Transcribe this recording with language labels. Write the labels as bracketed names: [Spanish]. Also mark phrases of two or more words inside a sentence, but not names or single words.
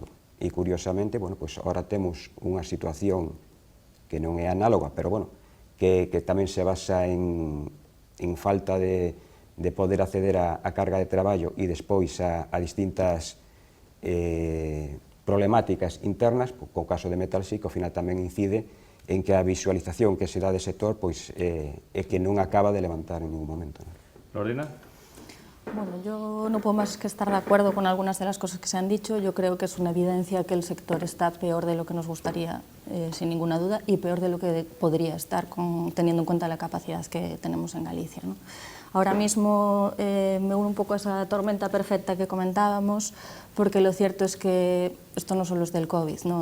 [Galician] E, curiosamente, ahora temos unha situación que non é análoga, pero, que tamén se basa en falta de poder acceder a carga de traballo e despois a distintas problemáticas internas, co caso de Metalsy, que ao final tamén incide en que a visualización que se dá de sector é que non acaba de levantar en ningún momento. Lorena. [Spanish] Bueno, yo no puedo más que estar de acuerdo con algunas de las cosas que se han dicho. Yo creo que es una evidencia que el sector está peor de lo que nos gustaría, sin ninguna duda, y peor de lo que podría estar, teniendo en cuenta la capacidad que tenemos en Galicia, ¿no? Ahora mismo me uno un poco a esa tormenta perfecta que comentábamos, porque lo cierto es que esto no solo es del COVID, ¿no?